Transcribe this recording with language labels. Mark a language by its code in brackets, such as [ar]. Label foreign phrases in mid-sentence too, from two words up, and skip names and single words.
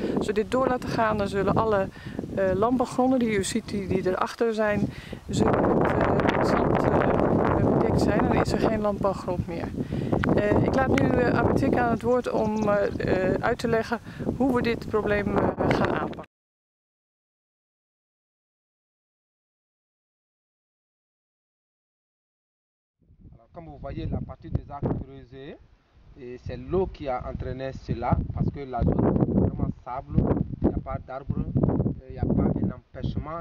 [nl] Als we dit door laten gaan, dan zullen alle landbouwgronden die u ziet, die erachter zijn, zullen met zand bedekt zijn en dan is er geen landbouwgrond meer. Ik laat nu Ametika aan het woord om uit te leggen hoe we dit probleem gaan aanpakken. [fr] Comme vous voyez, la partie des arbres creusés, c'est l'eau qui a entraîné cela parce que la zone est vraiment sable, il n'y a pas d'arbres, il n'y a pas un empêchement.